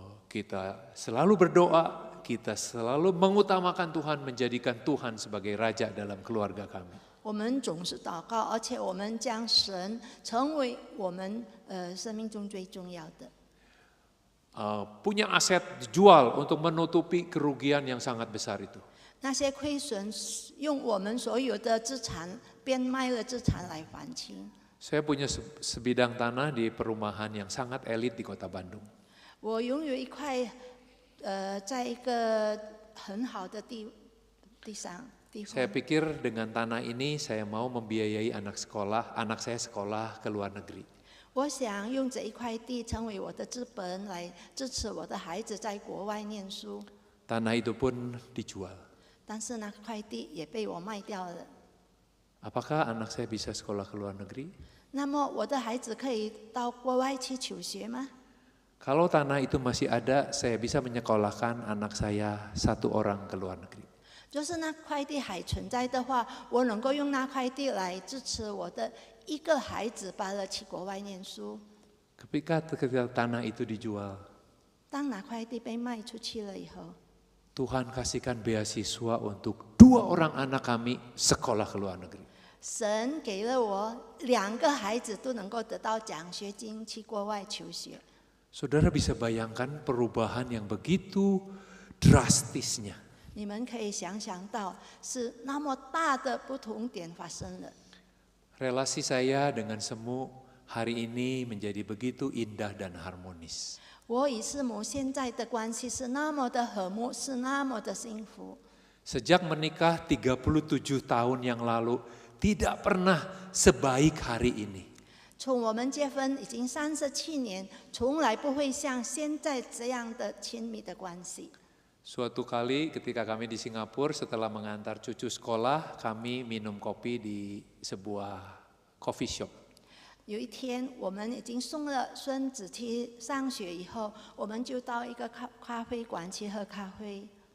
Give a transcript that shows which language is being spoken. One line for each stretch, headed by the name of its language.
Indonesian: Kita selalu berdoa, kita selalu mengutamakan Tuhan, menjadikan Tuhan sebagai Raja dalam keluarga kami.
Chinese: 我们总是祷告，而且我们将神成为我们生命中最重要的。
Indonesian: Punya aset dijual untuk menutupi kerugian yang sangat besar itu.
Chinese: 那些亏损，用我们所有的资产变卖了资产来还清。
Indonesian: Saya punya sebidang tanah di perumahan yang sangat elit di Kota Bandung.
Chinese: 我拥有一块，在一个很好的地方。
Indonesian: Saya pikir dengan tanah ini saya mau membiayai anak saya sekolah ke luar negeri.
Chinese: 我想用这一块地成为我的资本，来支持我的孩子在国外念书。
Indonesian: Tanah itu pun dijual.
Chinese: 但是那块地也被我卖掉了。
Indonesian: Apakah anak saya bisa sekolah ke luar negeri?
Chinese: 那么我的孩子可以到国外去求学吗？
Indonesian: Kalau tanah itu masih ada, saya bisa menyekolahkan anak saya 1 orang ke luar negeri.
Chinese: 就是那块地还存在的话，我能够用那块地来支持我的一个孩子，把他去国外念书。
Indonesian: Ketika tanah itu dijual,
Chinese: 当那块地被卖出去了以后，
Indonesian: Tuhan kasihkan beasiswa untuk 2 orang anak kami sekolah ke luar negeri.
Chinese: 神给了我2个孩子都能够得到奖学金去国外求学。
Indonesian: Saudara bisa bayangkan perubahan yang begitu drastisnya.
Chinese: 你们可以想想到，是那么大的不同点发生了。
Indonesian: Relasi saya dengan Semu hari ini menjadi begitu indah dan harmonis.
Chinese: 我与师母现在的关系是那么的和睦，是那么的幸福。
Indonesian: Sejak menikah 37 tahun yang lalu, tidak pernah sebaik hari ini.
Chinese: 从我们结婚已经37年，从来不会像现在这样的亲密的关系。
Indonesian: Suatu kali ketika kami di Singapura setelah mengantar cucu sekolah, kami minum kopi di sebuah coffee shop.
Chinese: 有一天，我们已经送了孙子去上学以后，我们就到一个咖啡馆去喝咖啡。